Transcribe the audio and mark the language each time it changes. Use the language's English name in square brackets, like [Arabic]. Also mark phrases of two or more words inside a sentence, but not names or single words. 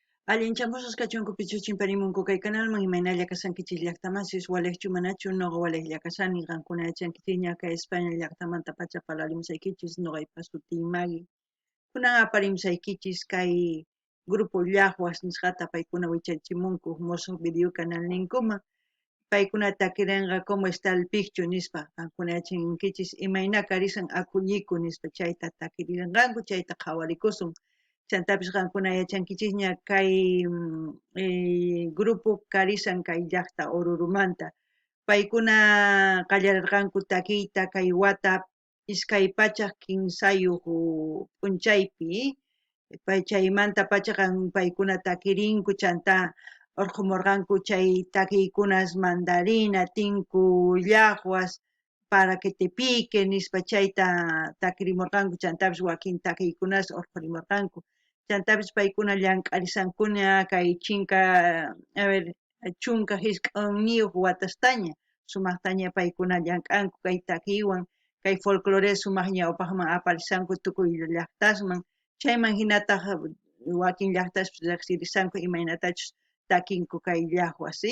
[Quechua] Allinchamusqa kachunku pichuchimparimunku kay canalman imaynalla kasankichis llaqtamasis waleqchu manachu noqa waleqlla kasani qankuna yachankichis ña kay España llaqtamanta pacha parlarimsaykichis noqaypa suti Magui. Kunan aparimsaykichis kay grupo llaqwas nisqata paykuna wichaychimunku musuq [Spanish] video canal [Quechua] ninkuman. Paykuna takirinqa [Spanish] como está el picchu [Quechua] nispa qankuna yachankichis imayna karisan akulliku nispa chayta takirinqanku chayta qhawarikusun. Chantapis qankuna yachankichis ña kay grupo karisan kay llaqta Orurumanta. Paykuna qallarirqanku takiyta kay wata iskay pachaq kinsayuq p'unchaypi chaymanta pachaqa paykuna takirinku chanta urqumurqanku chay takiykunas mandarina, tinku llaqwas, [Spanish] para que te pique [Quechua] nispa chayta takirimurqanku chantapis wakin takiykunas urqurimurqanku. Chantapis paykuna llank'arisankuna kay chunka hisk'unniyuq watastaña sumaqtaña paykuna llank'anku kay takiywan kay folclore sumaq ñawpaqman aparisanku tukuy llaqtasman chayman hinataq wakin llaqtaspis riqsirisanku imaynatachus takinku kay llaqwas, ¿sí?